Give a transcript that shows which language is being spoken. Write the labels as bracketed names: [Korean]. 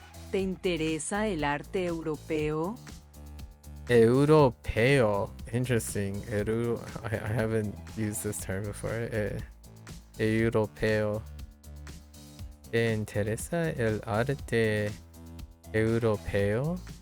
[Spanish] ¿Te interesa el arte europeo? Europeo. Interesting. [English] I haven't used this term before. [Spanish] Europeo. ¿Te interesa el arte europeo?